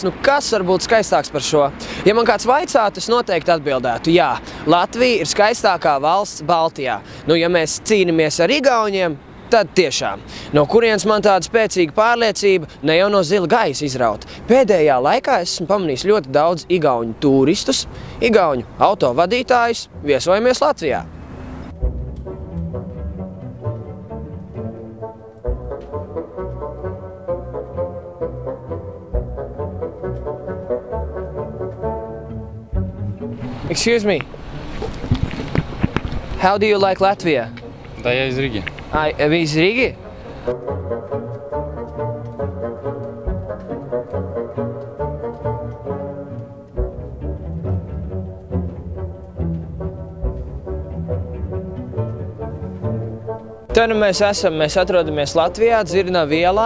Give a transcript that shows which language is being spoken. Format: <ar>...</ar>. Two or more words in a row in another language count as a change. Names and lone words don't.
<lv>Nu, kas var būt skaistāks par šo? Ja man kāds vaicātu, es noteikti atbildētu, jā, Latvija ir skaistākā valsts Baltijā. Nu, ja mēs cīnamies ar igauņiem, tad tiešām. No kurienes man tāda spēcīga pārliecība, ne jau no zila gaisa izraut. Pēdējā laikā esmu pamanījis ļoti daudz igauņu turistus, igauņu autovadītājus, viesojamies Latvijā.</lv> <en>Excuse me. How do you like Latvia?</en> <ru>Да, я из Риги. Вы из Риги?</ru> <lv>Te nu mēs atrodamies Latvijā, Dzirnavu ielā.</lv>